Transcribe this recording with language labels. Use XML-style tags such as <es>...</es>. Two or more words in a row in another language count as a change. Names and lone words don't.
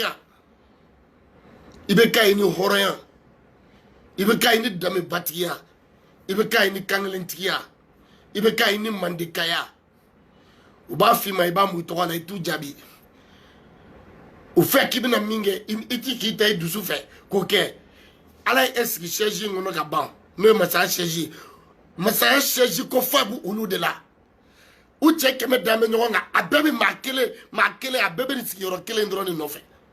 <bm>Ibeka ini horeya Ibeka ini dame batiya Ibeka ini kanglentiya Ibeka ini mandikaya u b'a f'i ma i b'a mu tɔgɔ la i t'u jaabi u fɛ k'i bɛna min kɛ i ti k'i ta i dusu fɛ k'o kɛ ala ye e sigi chaise in kɔnɔ ka ban n'o ye masaya chaise ko fa b'u olu de la u cɛ 100 dan bɛ ɲɔgɔn kan a bɛɛ bɛ maa kelen a bɛɛ bɛ nin sigiyɔrɔ kelen dɔrɔn de nɔfɛ</bm>